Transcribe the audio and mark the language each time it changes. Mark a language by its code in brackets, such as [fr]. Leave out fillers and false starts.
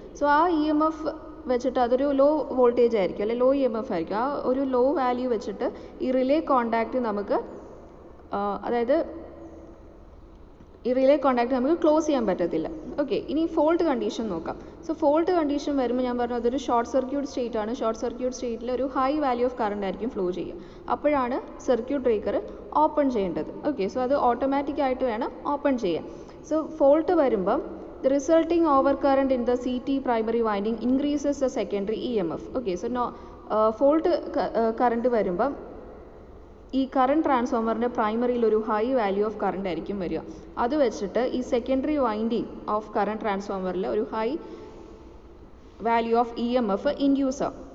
[ml] So ആ EMF വെച്ചിട്ട് അതൊരു ലോ വോൾട്ടേജ് ആയിരിക്കും, അല്ലെങ്കിൽ ലോ EMF ആയിരിക്കും. ആ ഒരു ലോ വാല്യൂ വെച്ചിട്ട് ഈ റിലേ കോണ്ടാക്റ്റ് നമുക്ക് അതായത് ഈ റിലേ കോണ്ടാക്ട് നമുക്ക് ക്ലോസ് ചെയ്യാൻ പറ്റത്തില്ല. ഓക്കെ, ഇനി ഫോൾട്ട് കണ്ടീഷൻ നോക്കാം. സോ ഫോൾട്ട് കണ്ടീഷൻ വരുമ്പോൾ ഞാൻ പറഞ്ഞു അതൊരു ഷോർട്ട് സർക്യൂട്ട് സ്റ്റേറ്റ് ആണ്. ഷോർട്ട് സർക്യൂട്ട് സ്റ്റേറ്റിൽ ഒരു ഹൈ വാല്യൂ ഓഫ് കറണ്ട് ആയിരിക്കും ഫ്ലോ ചെയ്യുക. അപ്പോഴാണ് സർക്യൂട്ട് ബ്രേക്കർ ഓപ്പൺ ചെയ്യേണ്ടത്. ഓക്കെ, സോ അത് ഓട്ടോമാറ്റിക് ആയിട്ട് വേണം ഓപ്പൺ ചെയ്യാൻ. [en] so [ml] ഫോൾട്ട് വരുമ്പം [en] the resulting overcurrent in the CT primary winding increases the secondary EMF. [ml] Okay, so fault current വരുമ്പം ഈ കറണ്ട് ട്രാൻസ്ഫോമറിൻ്റെ പ്രൈമറിയിൽ ഒരു ഹൈ വാല്യൂ ഓഫ് കറണ്ട് ആയിരിക്കും വരിക. അത് വെച്ചിട്ട് ഈ സെക്കൻഡറി വൈൻഡിങ് ഓഫ് കറണ്ട് ട്രാൻസ്ഫോമറിൽ ഒരു high value of EMF induce ആവും.